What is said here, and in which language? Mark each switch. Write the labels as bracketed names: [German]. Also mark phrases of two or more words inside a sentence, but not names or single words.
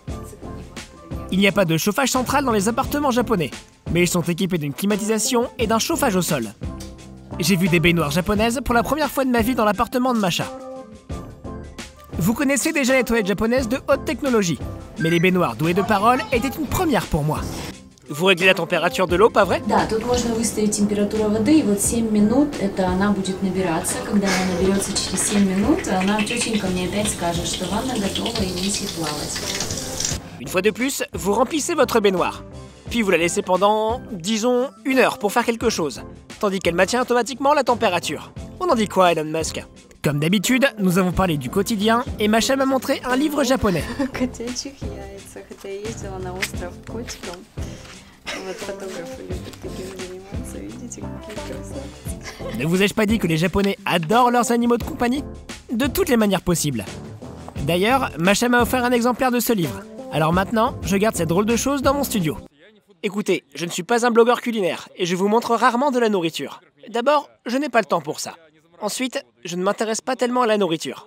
[French] Il n'y a pas de chauffage central dans les appartements japonais, mais ils sont équipés d'une climatisation et d'un chauffage au sol. J'ai vu des baignoires japonaises pour la première fois de ma vie dans l'appartement de Masha. Vous connaissez déjà les toilettes japonaises de haute technologie, mais les baignoires douées de paroles étaient une première pour moi. Vous réglez la température de l'eau, pas vrai? [Russian] Да, тут можно выставить температуру воды, и вот 7 минут это она будет набираться. Когда она наберется через 7 минут, она тетенька мне опять скажет, что ванна готова и можете плавать. [French] Une fois de plus, vous remplissez votre baignoire. Puis vous la laissez pendant, disons, 1 heure pour faire quelque chose. Tandis qu'elle maintient automatiquement la température. On en dit quoi, Elon Musk? Comme d'habitude, nous avons parlé du quotidien et Masha m'a montré un livre japonais. [Russian] Котячих яйца, хотя я ездила на остров котиком. Вот фотографы любят таким заниматься, видите, какие красавцы. [French] Ne vous ai-je pas dit que les Japonais adorent leurs animaux de compagnie? De toutes les manières possibles. D'ailleurs, Masha m'a offert un exemplaire de ce livre. Alors maintenant, je garde cette drôle de chose dans mon studio. Écoutez, je ne suis pas un blogueur culinaire et je vous montre rarement de la nourriture. D'abord, je n'ai pas le temps pour ça. Ensuite, je ne m'intéresse pas tellement à la nourriture.